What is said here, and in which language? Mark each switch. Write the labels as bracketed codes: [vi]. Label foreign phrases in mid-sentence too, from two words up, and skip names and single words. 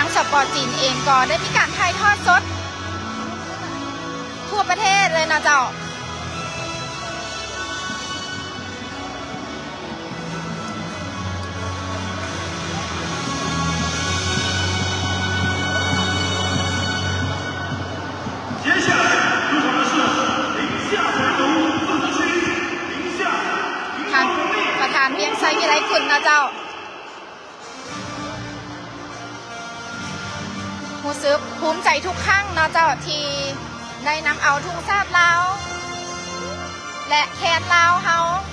[lo] ປອດຈີນເອງກໍໄດ້ມີການຖ່າຍທອດສົດທົ່ວປະເທດເລີຍນະເຈົ້າ [zh] 接下来入场的是宁夏回族自治区宁夏 [lo] ທາງປະທານວຽງໄຊວິໄລຄຸນນະເຈົ້າຮູ້ສຶກພູມໃຈທຸກຄັ້ງນະເຈົ້າທີ່ໄດ້ນຳເອົາທຸ່ງຊາດລາວແລະແຄນລາວເຮົາ